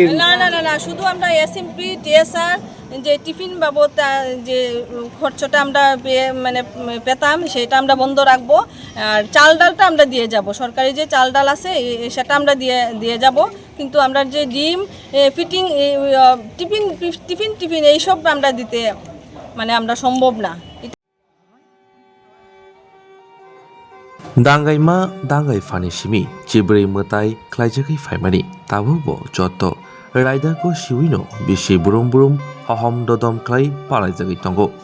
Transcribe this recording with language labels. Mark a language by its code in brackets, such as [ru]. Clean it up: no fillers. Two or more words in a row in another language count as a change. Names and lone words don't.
[bn] না, শুধু আমরা এসএমপি টিএসআর যে টিফিন বাবদ যে খরচটা আমরা পেতাম সেটা আমরা বন্ধ রাখবো। আর চাল ডালটা আমরা দিয়ে যাব, সরকারি যে চাল ডাল আছে সেটা আমরা দিয়ে যাব। কিন্তু আমরা যে ডিম ফিটিং টিফিন এইসব আমরা দিতে আমরা সম্ভব না। [trp] दांगाई मा दांगाई फानि सिमी चिब्रै मताई ख्लाइजाखै फाइमानि ताबो जत राइदारखौ सिविनो बिसि बुरुम बुरुम हहम ददम ख्लाइ पालाइजाखै तंगो